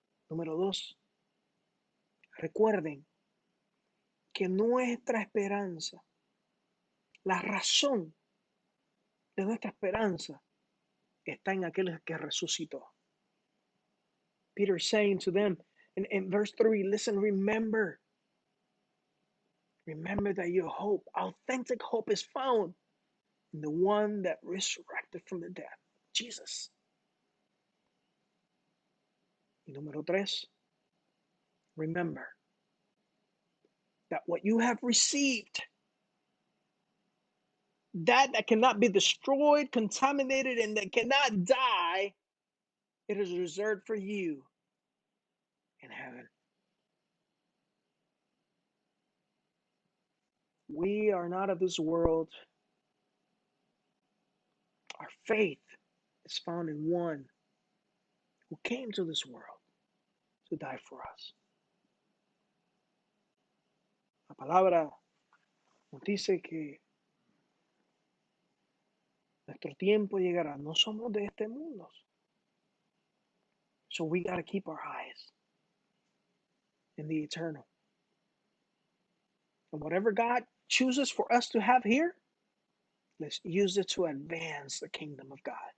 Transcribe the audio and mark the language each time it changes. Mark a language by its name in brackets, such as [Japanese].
[Spanish] Número 2, recuerden que nuestra esperanza, la razón de nuestra esperanza, está en aquel que resucitó. [English] Peter saying to them in verse 3, listen, remember that your hope, authentic hope, is found in the one that resurrected from the dead, Jesus. [Spanish] Y número 3, [English] remember that what you have received, that cannot be destroyed, contaminated, and that cannot die, it is reserved for you in heaven. We are not of this world. Our faith is found in one who came to this world to die for us. [Spanish] La palabra nos dice que nuestro tiempo llegará. No somos de este mundo. [English] So we got to keep our eyes in the eternal. And whatever God chooses for us to have here, let's use it to advance the kingdom of God.